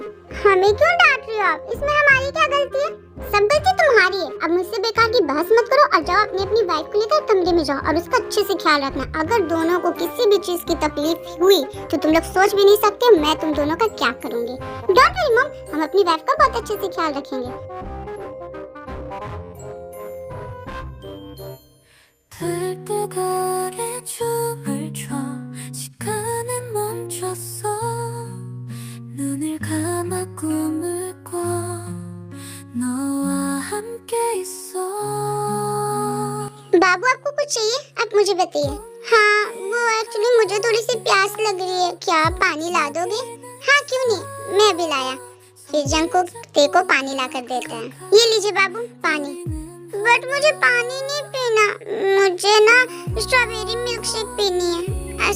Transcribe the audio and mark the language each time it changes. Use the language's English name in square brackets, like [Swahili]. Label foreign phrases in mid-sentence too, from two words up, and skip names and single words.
[Hindi] हमें क्यों डांट रही हो आप? इसमें हमारी क्या गलती है? सब गलती तुम्हारी है। अब मुझसे बेकार की बहस मत करो और जाओ अपनी अपनी वाइफ को लेकर कमरे में जाओ और उसका अच्छे से ख्याल रखना। अगर दोनों को किसी भी चीज की तकलीफ हुई तो तुम लोग सोच भी नहीं सकते मैं तुम दोनों का क्या करूँगी। [English] Don't worry Mom, [Hindi] हम अपनी वाइफ का बहुत अच्छे से ख्याल रखेंगे। [Korean] 들뜨거리 춤을 춰 시간은 멈췄어 눈을 감아 꿈을 꿔 너와 함께 있어 [Hindi] बाबू आपको कुछ चाहिए? आप मुझे बताइए। हाँ, वो एक्चुअली मुझे थोड़ी सी प्यास लग रही है। क्या आप पानी ला दोगे? हाँ क्यों नहीं, मैं भी लाया। फिर जंग को तेको पानी ला कर देते हैं। ये लीजिए बाबू पानी। बट मुझे पानी नहीं पीना, मुझे ना [English] strawberry milk shake [Hindi] पीनी है।